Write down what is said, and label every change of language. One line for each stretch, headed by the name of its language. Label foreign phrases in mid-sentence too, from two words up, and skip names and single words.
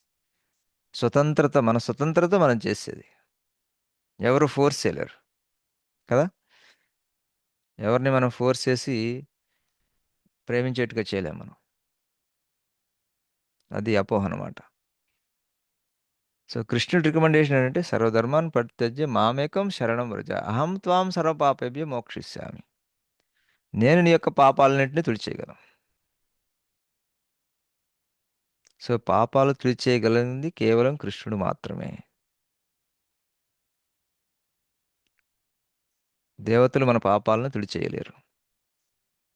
Telugu: మన స్వతంత్రత మనం చేసేది, ఎవరు ఫోర్స్ చేయలేరు కదా. ఎవరిని మనం ఫోర్స్ చేసి ప్రేమించేట్టుగా చేయలేము మనం, అది అపోహ అనమాట. సో కృష్ణుడి రికమెండేషన్ ఏంటంటే
Sanskrit: సర్వధర్మాన్ పరిత్యజ్య మామేకం శరణం వ్రజ, అహం త్వాం సర్వపాపేభ్యో మోక్షయిష్యామి,
Telugu: నేను నీ యొక్క పాపాలన్నింటినీ తుడిచేయగలను. సో పాపాలు తుడిచేయగలిగింది కేవలం కృష్ణుడు మాత్రమే. దేవతలు మన పాపాలను తుడిచేయలేరు.